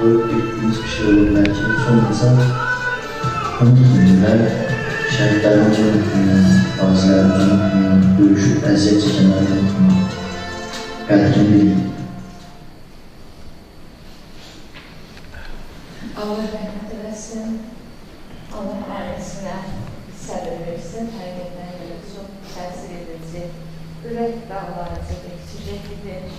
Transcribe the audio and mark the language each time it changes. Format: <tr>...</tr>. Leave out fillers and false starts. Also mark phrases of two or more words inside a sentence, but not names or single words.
<az>etdiyiniz bir şey olur belki. Son insan unutmayın. Şəhidlərimizi unutmayın, qazilərimizi unutmayın, döyüşüb əziyyət çəkənləri unutmayın. Qədrini bilin. Allah rəhmət eləsin, Allah ailəsinə səbir versin, həqiqətən görə çox təsir edici, ürək dağlarıcı bir süjetlidir.</az>